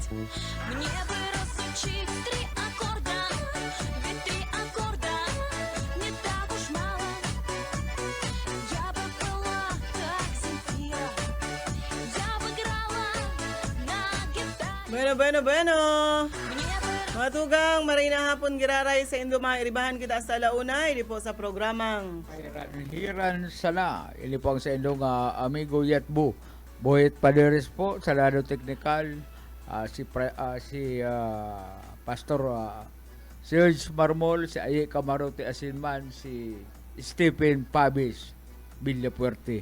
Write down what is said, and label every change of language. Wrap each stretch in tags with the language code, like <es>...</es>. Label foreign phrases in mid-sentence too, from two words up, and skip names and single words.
<ru>Мне бы разучить 3 аккорда, ведь 3 аккорда не так уж мало. Я бы была как Земфира, я бы играла на гитаре. Bueno. Мне бы</ru> <bik>Mga tugang, maray na hapon giraray sa Indo mairibahan kita sa launa, hindi po sa programang Hiran sana. Ili po ang sa inyong amigo Yetbu. Boyet Paderes po sa lado technical. Pastor Serge Marmol, si Aye Camarote Asinman, si Stephen Pabis Villapuerte.</bik>